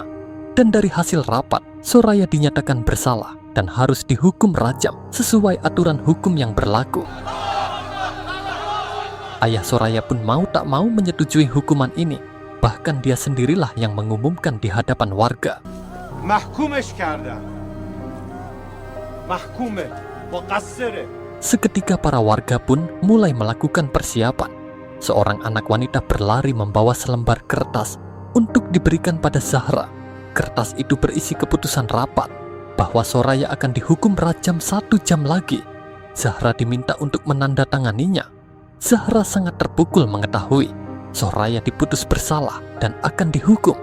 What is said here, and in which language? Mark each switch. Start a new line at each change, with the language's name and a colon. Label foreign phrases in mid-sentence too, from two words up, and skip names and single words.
Indonesian: Dan dari hasil rapat, Soraya dinyatakan bersalah dan harus dihukum rajam sesuai aturan hukum yang berlaku. Ayah Soraya pun mau tak mau menyetujui hukuman ini. Bahkan dia sendirilah yang mengumumkan di hadapan warga.
Persian: محکومش کردم محکومه مقصره.
Indonesian: Seketika para warga pun mulai melakukan persiapan. Seorang anak wanita berlari membawa selembar kertas untuk diberikan pada Zahra. Kertas itu berisi keputusan rapat bahwa Soraya akan dihukum rajam 1 jam lagi. Zahra diminta untuk menandatanganinya. Zahra sangat terpukul mengetahui Soraya diputus bersalah dan akan dihukum.